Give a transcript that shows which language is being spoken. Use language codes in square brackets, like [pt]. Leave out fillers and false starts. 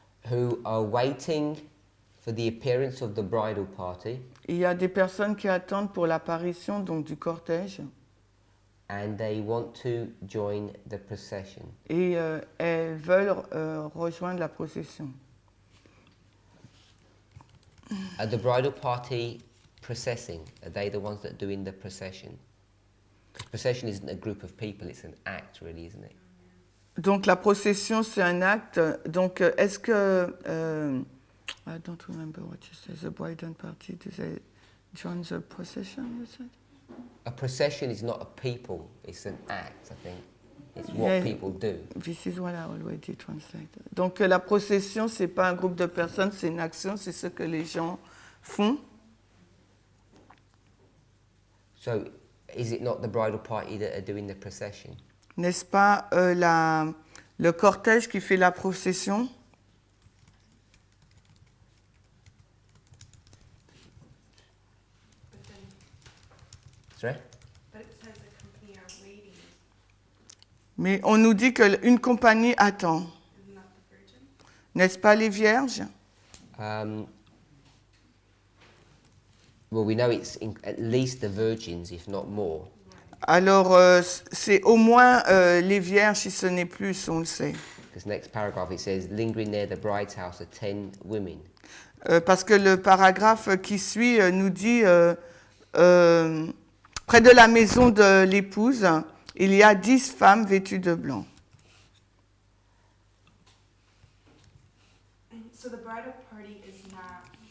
[en] who are waiting for the appearance of the bridal party, [fr] il y a des personnes qui attendent pour l'apparition donc du cortège [en] and they want to join the procession. [fr] et elles veulent rejoindre la procession. [en] Are the bridal party processing? Are they the ones that are doing the procession? Because procession isn't a group of people, it's an act really, isn't it? [fr] Donc la procession c'est un acte. Donc est-ce que [en] I don't remember what you said. The bride and party, do they join the procession? You said? A procession is not a people, it's an act, I think. It's what Yeah. people do. This is what I already translated. [fr] Donc la procession c'est pas un groupe de personnes, c'est une action, c'est ce que les gens font. [en] So is it not the bridal party that are doing the procession? [fr] N'est-ce pas le cortège qui fait la procession? [en] but then, Sorry? but it says the company are waiting. [fr] Mais on nous dit qu'une compagnie attend. [en] Isn't that the virgin? [fr] N'est-ce pas les vierges? [en] Well, we know it's at least the virgins, if not more. [fr] Alors c'est au moins les vierges si ce n'est plus, on le sait. [en] Because next paragraph it says, lingering near the bride's house are 10 women. [fr] Parce que le paragraphe qui suit nous dit près de la maison de l'épouse, il y a 10 femmes vêtues de blanc. [en] So the bridal party is not